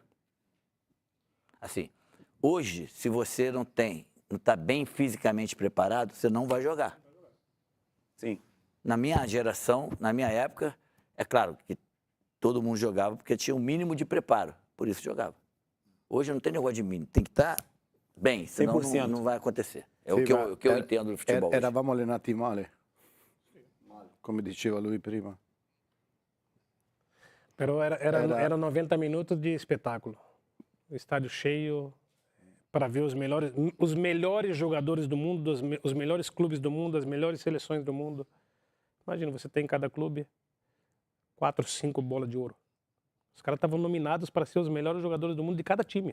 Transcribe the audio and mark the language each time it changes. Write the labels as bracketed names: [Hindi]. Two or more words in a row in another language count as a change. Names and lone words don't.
[Portuguese] Assim, hoje, se você não está bem fisicamente preparado, você não vai jogar. Sim. Na minha geração, na minha época, é claro que todo mundo jogava porque tinha um mínimo de preparo, por isso jogava. Hoje não tem negócio de mínimo, tem que estar bem, senão não vai acontecer. É o que eu entendo do futebol. [Italian] Eravamo allenati male, come diceva lui prima. [Portuguese] Pero era 90 minutos de espetáculo. O estádio cheio para ver os melhores jogadores do mundo, os melhores clubes do mundo, as melhores seleções do mundo. Imagina, você tem em cada clube 4, 5 bolas de ouro. Os caras estavam nominados para ser os melhores jogadores do mundo de cada time.